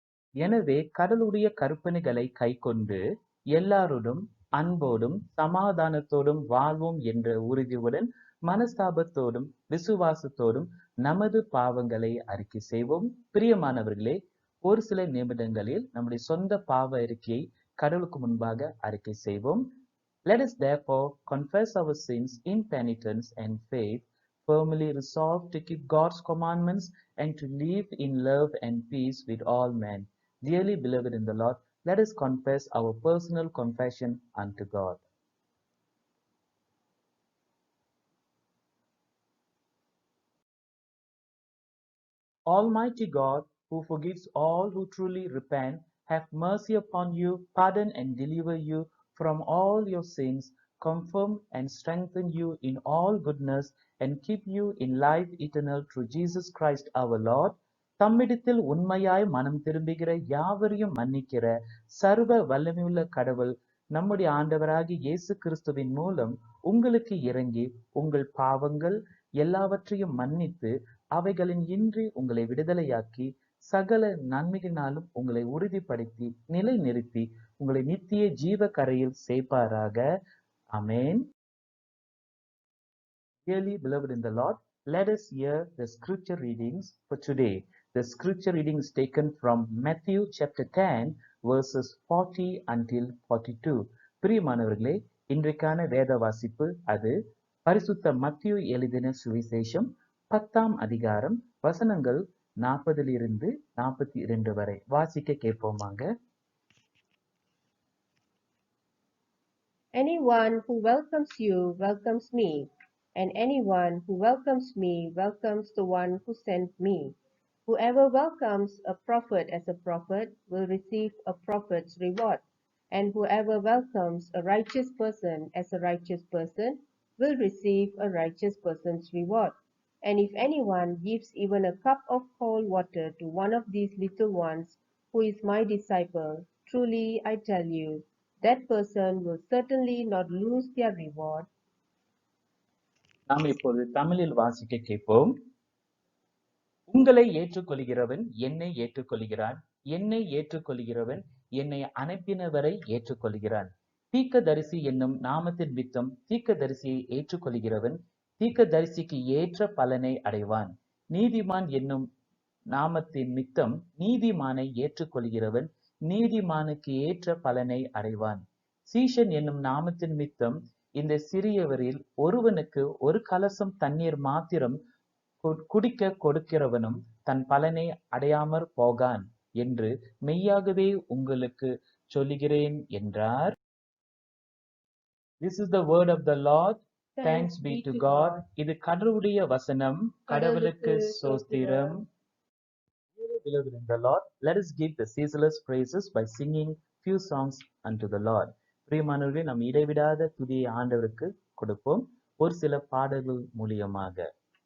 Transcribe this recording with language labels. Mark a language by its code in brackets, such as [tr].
[ta] எனவே கடவுளுடைய கற்பனைகளை கைக்கொண்டு எல்லாரோடும் அன்போடும் சமாதானத்தோடும் வாழ்வோம் என்ற உறுதியுடன் மனஸ்தாபத்தோடும் விசுவாசத்தோடும் நமது பாவங்களை அறிக்கை செய்வோம். பிரியமானவர்களே, ஒரு சில நிமிடங்களில் நம்முடைய சொந்த பாவ அறிக்கையை கடவுளுக்கு முன்பாக அறிக்கை செய்வோம். [en] Let us therefore confess our sins in penitence and faith, firmly resolved to keep God's commandments and to live in love and peace with all men. Dearly beloved in the Lord, let us confess our personal confession unto God. Almighty God, who forgives all who truly repent, have mercy upon you, pardon and deliver you from all your sins, confirm and strengthen you in all goodness, and keep you in life eternal through Jesus Christ our Lord. [ta] தம்மிடத்தில் உண்மையாய் மனம் திரும்புகிற யாவரையும் மன்னிக்கிற சர்வ வல்லமையுள்ள கடவுள் நம்முடைய ஆண்டவராகிய இயேசு கிறிஸ்துவின் மூலம் உங்களுக்கு இறங்கி உங்கள் பாவங்கள் எல்லாவற்றையும் மன்னித்து அவைகளின் இன்றி உங்களை விடுதலையாக்கி சகல நன்மைகளினாலும் உங்களை உறுதிப்படுத்தி நிலைநிறுத்தி உங்களை நித்திய ஜீவ கரையில் சேர்ப்பாராக. [en] Amen. Dearly beloved in the Lord, let us hear the scripture readings for today. The scripture reading is taken from Matthew chapter 10 verses 40 until 42. [ta] பிரியமானவர்களே, இன்றைக்கான வேத வாசிப்பு அது பரிசுத்த மத்தியு எழுதின சுவிசேஷம் 10ஆம் அதிகாரம் வசனங்கள் 40 42 வரை வாசிக்க கேட்போமாங்க. [en] Anyone who welcomes you welcomes me, and anyone who welcomes me welcomes the one who sent me. Whoever welcomes a prophet as a prophet will receive a prophet's reward, and whoever welcomes a righteous person as a righteous person will receive a righteous person's reward. And if anyone gives even a cup of cold water to one of these little ones who is my disciple, truly I tell you, that person will certainly not lose their reward. [ta] நாம் இப்போது தமிழில் வாசிக்க கேட்போம். உங்களை ஏற்றுக்கொள்கிறவன் என்னை ஏற்றுக்கொள்கிறான், என்னை ஏற்றுக்கொள்கிறவன் என்னை அனுப்பினவரை ஏற்றுக்கொள்கிறான். தீர்க்கதரிசி என்னும் நாமத்தின் நிமித்தம் தீர்க்கதரிசியை ஏற்றுக்கொள்கிறவன் தீர்க்கதரிசிக்கு ஏற்ற பலனை அடைவான். நீதிமான் என்னும் நாமத்தின் நிமித்தம் நீதிமானை ஏற்றுக்கொள்கிறவன் நீதிமானுக்கு ஏற்ற பலனை அடைவான். சீஷன் என்னும் நாமத்தின் நிமித்தம் இந்த சிறியவரில் ஒருவனுக்கு ஒரு கலசம் தண்ணீர் மாத்திரம் குடிக்க கொடுக்கிறவனும் தன் பலனை அடையாமற் போகான் என்று மெய்யாகவே உங்களுக்கு சொல்லுகிறேன் என்றார். [en] This is the word of the Lord. Thanks be to God. [ta] இது கடவுளுடைய வசனம். கடவுளுக்கு ஸ்தோத்திரம். [en] Beloved in the Lord, let us give the ceaseless praises by singing few songs unto the Lord. [ta] பிரியமானவர்களே, நாம் இடைவிடாத துதியை ஆண்டவருக்கு கொடுப்போம் ஒரு சில பாடல்கள் மூலியமாக.